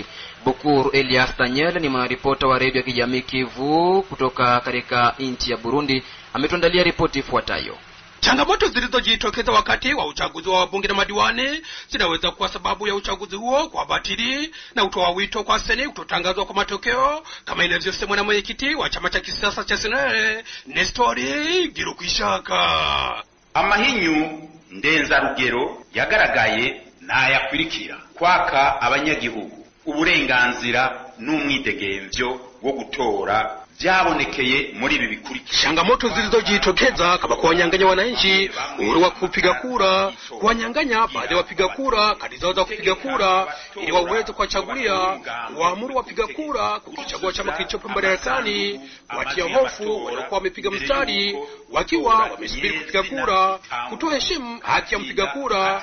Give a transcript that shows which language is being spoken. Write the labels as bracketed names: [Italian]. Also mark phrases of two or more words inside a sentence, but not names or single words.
[Swahili] Bukuru Elias Daniel ni mwanaripota wa redio ya kijamii Kivu kutoka katika nchi ya Burundi, ametuandalia ripoti ifuatayo. Changamoto zilizojitokeza wakati wa uchaguzi wa wabunge na madiwani zinaweza kuwa sababu ya uchaguzi huo kwa batili, na utoa wito kwa seni kutotangazwa kwa matokeo kama inavyosemwa na mwenyekiti wa chama cha kisiasa cha SNEL Nestori Girukwishaka. [Rundi] Amahinyu ndenza rugero yagaragaye na yakwirikira kwaka abanyagihugu uburenganzira n'umwidegemvyo wo gutora byabonekeye muri ibi bikurikira. [Swahili] Changamoto zilizojitokeza kama kuwanyang'anya wananchi uhuru wa kupiga kura, kuwanyang'anya baadhi ya wapiga kura kadi zao za kupiga kura ili waweze kuwachagulia, kuamuru wapiga kura kukichagua chama kilichopo madarakani, kuwatia hofu waliokuwa wamepiga mstari wakiwa wamesubiri kupiga kura, kutoheshimu haki ya mpiga kura.